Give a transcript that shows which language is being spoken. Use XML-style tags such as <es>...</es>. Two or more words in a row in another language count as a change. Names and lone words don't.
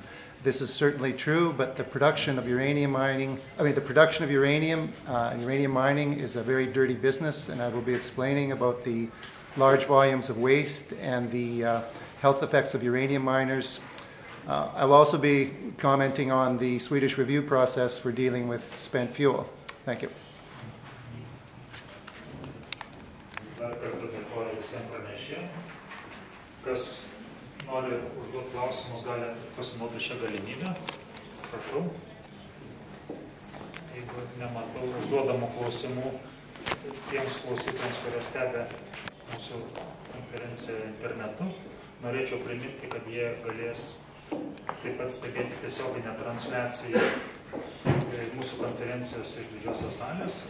<en>This is certainly true, but the production of uranium mining, the production of uranium and uranium mining is a very dirty business, and I will be explaining about the large volumes of waste and the health effects of uranium miners. I'll also be commenting on the Swedish review process for dealing with spent fuel. Thank you.</en> <lt>Nori užduoti klausimus, gali pasinaudoti šią galimybę. Prašau. Jeigu nematau užduodamų klausimų tiems klausytojams, kurie stebi mūsų konferenciją internetu, norėčiau priminti, kad jie galės taip pat stebėti tiesioginę transliaciją mūsų konferencijos iš didžiosios salės.</lt>